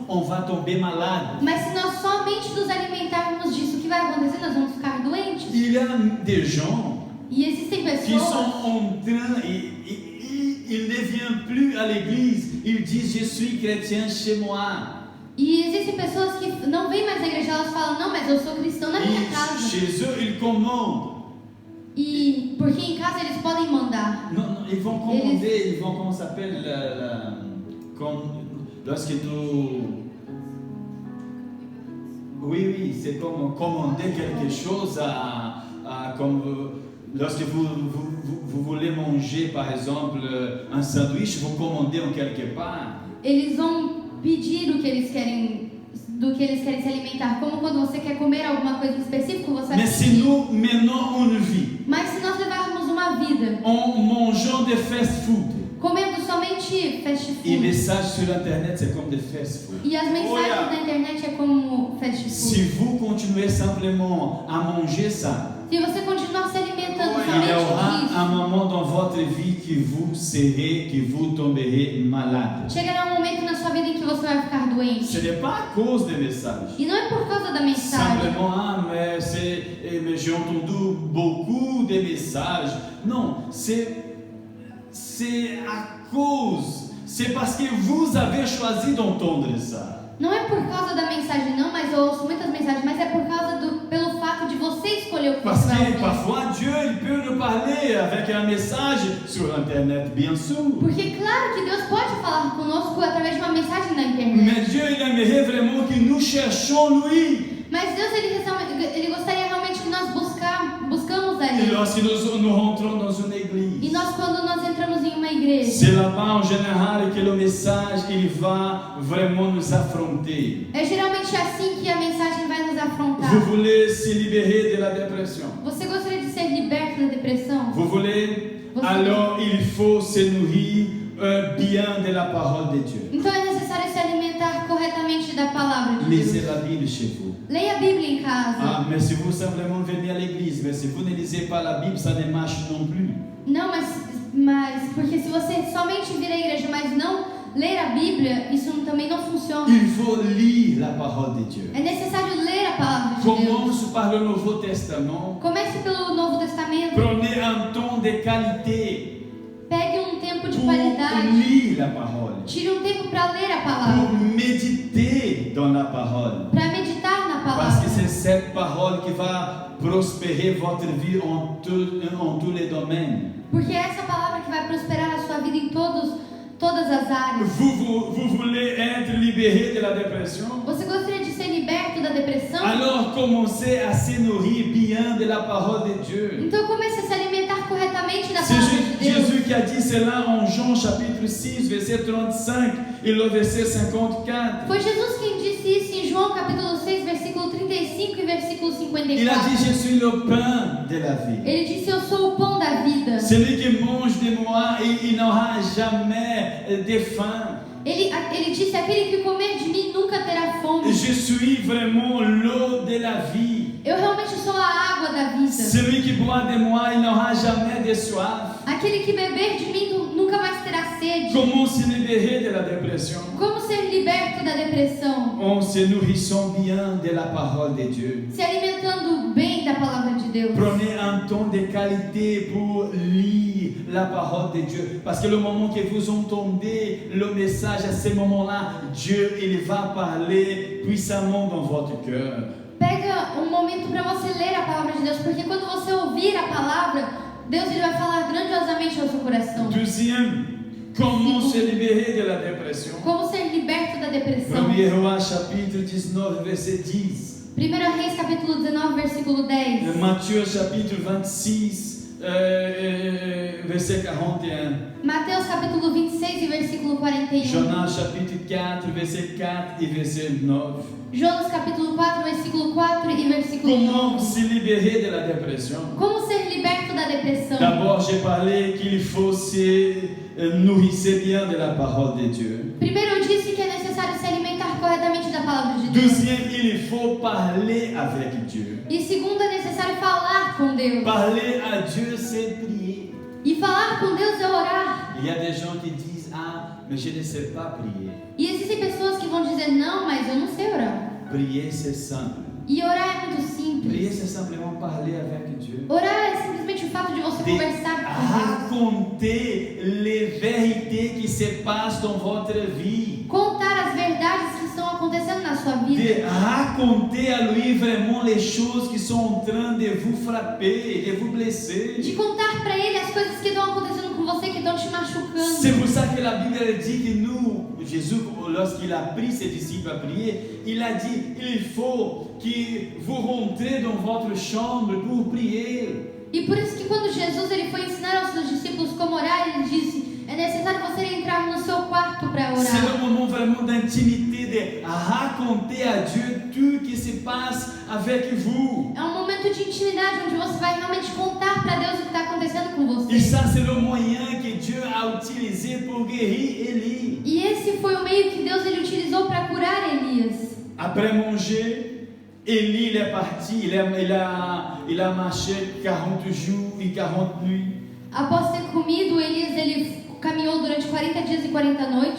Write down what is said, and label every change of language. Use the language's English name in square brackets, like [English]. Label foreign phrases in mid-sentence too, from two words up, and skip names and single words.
[French] On va tomber malade. [Portuguese] Mas se nós somente nos alimentarmos disso, o que vai acontecer? Nós vamos ficar doentes. [French] Il y a des gens [Portuguese] E existem [French] qui sont [Portuguese] pessoas [French] en train, ils ne viennent plus à l'église, ils disent je suis chrétien chez moi. [Portuguese] que não vêm mais à igreja, elas falam, não, mas eu sou cristão na minha [French] Et [Portuguese] casa. [French] chez eux, ils commandent. [Portuguese] E porque em casa eles podem mandar. [French] Non, ils vont commander, ils vont, comment ça s'appelle, lorsque nous... Oui, c'est comme commander quelque chose lorsque vous voulez manger, par exemple, un sandwich, vous commandez en quelque part. [Portuguese] Eles vão pedir do que eles querem se alimentar, como quando você quer comer alguma coisa em específico, você vai [French] Mais si [Portuguese] pedir. [French] nous menons une vie [Portuguese] Mas se nós levarmos uma vida [French] en mangeant des [English] fast food, [Portuguese] comendo somente fast [French] et les [Portuguese] food, [French] messages sur internet, c'est comme des [English] fast food. [Portuguese] e as mensagens na internet é como [English] fast food. [French] Si vous continuez simplement à manger ça, [Portuguese] Se você continuar se alimentando [French] il y aura [Portuguese] somente [French] un [Portuguese] disso, [French] moment dans votre vie que vous tomberez malade. [Portuguese] chegará um momento na sua vida em que você vai ficar doente. [French] Ce n'est pas à cause des messages. [Portuguese] E não é por causa da mensagem. [French] Simplement, mais j'ai entendu beaucoup de messages. Non, c'est à cause, c'est parce que vous avez choisi d'entendre ça. [Portuguese] Não é por causa da mensagem, não, mas eu ouço muitas mensagens, mas é por causa pelo fato de você escolher o que [French] Parce [Portuguese] você vai [French] que [Portuguese] ouvir. [French] parfois Dieu il peut nous parler avec un message sur internet, bien sûr. [Portuguese] Porque claro que Deus pode falar conosco através de uma mensagem na internet. [French] Mais Dieu il aimerait vraiment que nous cherchions lui. [Portuguese] Mas Deus ele gostaria realmente que nós buscamos a [French] Et [Portuguese] Ele. [French] lorsque nous rentrons dans une église, [Portuguese] E nós quando nós entramos em uma numa igreja. [French] C'est là-bas en général que le message il va vraiment nous affronter. [Portuguese] É geralmente assim que a mensagem vai nos afrontar. [French] Vous voulez se libérer de la dépression. [Portuguese] Você gostaria de ser liberto da depressão? [French] Vous voulez? [Portuguese] Você- [French] Alors il faut se nourrir bien de la parole de Dieu. [Portuguese] Então é necessário se alimentar corretamente da palavra de [French] Lisez [Portuguese] Deus. [French] la Bible chez vous. [Portuguese] Leia a Bíblia em casa. [French] Ah, mais si vous simplement venez à l'église, mais si vous ne lisez pas la Bible, ça ne marche non plus. [Portuguese] Não, mas porque se você somente vir à igreja, mas não ler a Bíblia, isso também não funciona. [French] Il faut lire la parole de Dieu. [Portuguese] É necessário ler a palavra de Deus. [French] Commence par le Nouveau Testament. [Portuguese] Comece pelo Novo Testamento. [French] Prenez un temps de qualité [Portuguese] Pegue um tempo de [French] pour [Portuguese] qualidade. [French] lire la parole, [Portuguese] Tire um tempo para ler a [French] pour [Portuguese] palavra. [French] méditer dans la parole. [Portuguese] Para meditar na [French] Parce que [Portuguese] palavra. [French] c'est cette parole qui va prospérer votre vie en tous les domaines. [Portuguese] Porque é essa palavra que vai prosperar a sua vida em todas as áreas. [French] Vous voulez être libéré de la dépression? [Portuguese] Você gostaria de ser liberto da depressão? [French] Alors commencez à se nourrir bien de la parole de Dieu. [Portuguese] Então comece a se alimentar corretamente da [French] C'est [Portuguese] palavra de Deus. [French] Jésus qui a dit cela en Jean chapitre 6, verset 35 et le verset 54. [Portuguese] Foi Jesus quem disse isso em João capítulo 6, versículo 35 e versículo [French] Il a [Portuguese] 54. [French] dit, je suis le pain de la vie. [Portuguese] Ele disse, eu sou o pão da vida. [French] Celui qui mange de moi, il n'aura jamais de faim. [Portuguese] Ele disse, aquele que comer de mim nunca terá fome. [French] Je suis vraiment l'eau de la vie. [Portuguese] Eu realmente sou a água da vida. [French] Celui qui boit de moi, il n'aura jamais de soif. [Portuguese] Aquele que beber de mim nunca mais terá sede. [French] Comment se libérer de la dépression? [Portuguese] Como ser liberto da depressão? [French] En se nourrissant bien de la parole de Dieu. [Portuguese] Se alimentando bem da palavra de Deus. [French] Prenez un temps de qualité pour lire la parole de Dieu. Parce que le moment que vous entendez le message, à ce moment-là, Dieu, il va parler puissamment dans votre cœur. [Portuguese] Pega um momento para você ler a palavra de Deus, porque quando você ouvir a palavra, Deus ele vai falar grandiosamente ao seu coração. [French] Deuxième, comment se libérer de la dépression? [Portuguese] Como ser liberto da depressão? [French] 1 Roi chapitre 19, verset 10. [Portuguese] 1 Reis capítulo 19, versículo 10. [French] Matthieu chapitre 26, verset 41. [Portuguese] Mateus capítulo 26 e versículo 41. [French] Jonas chapitre 4, verset 4 et verset 9. [Portuguese] Jonas capítulo 4, versículo 4 e versículo [French] Comment [Portuguese] 9. [French] se libérer de la dépression? [Portuguese] Como ser liberto da depressão? [French] D'abord, j'ai parlé qu'il faut se nourrir bien de la parole de Dieu. [Portuguese] Primeiro eu disse que é necessário se alimentar corretamente da palavra de Deus. [French] Deuxième, il faut parler avec Dieu. [Portuguese] E segundo, é necessário falar com Deus. [French] Parler à Dieu, c'est prier. [Portuguese] E falar com Deus é orar. [French] Il y a des gens qui disent, ah, mais je ne sais pas prier. [Portuguese] E existem pessoas que vão dizer, não, mas eu não sei orar. [French] Prier, c'est simple. [Portuguese] E orar é muito [French] Prier, [Portuguese] simples. [French] c'est simplement parler avec Dieu. [Portuguese] Orar é simplesmente o fato de você [French] De [Portuguese] conversar com Deus. [French] raconter les vérités qui se passent dans votre vie. [Portuguese] Contar as verdades que estão acontecendo na sua vida. [French] De raconter à lui vraiment les choses qui sont en train de vous frapper, de vous blesser. [Portuguese] De contar para ele as coisas que estão acontecendo com você, que estão te machucando. [French] C'est pour ça que la Bible elle dit que nous, Jésus, lorsqu'il a pris ses disciples à prier, il a dit, il faut que vous rentrez dans votre chambre pour prier. [Portuguese] E por isso que quando Jesus ele foi ensinar aos seus discípulos como orar, ele disse, é necessário você entrar no seu quarto para [French] C'est [Portuguese] orar. [French] le moment vraiment d'intimité, de raconter à Dieu tout ce qui se passe avec vous. [Portuguese] É um momento de intimidade onde você vai realmente contar para Deus o que está acontecendo com [French] Et [Portuguese] você. [French] ça, c'est le moyen que Dieu a utilisé pour guérir Élie. [Portuguese] E esse foi o meio que Deus ele utilizou para curar Elias. [French] Après manger, Élie il est parti, il a marché 40 jours et 40 nuits. [Portuguese] Após ter comido, Elias ele caminhou durante 40 dias e 40 noites.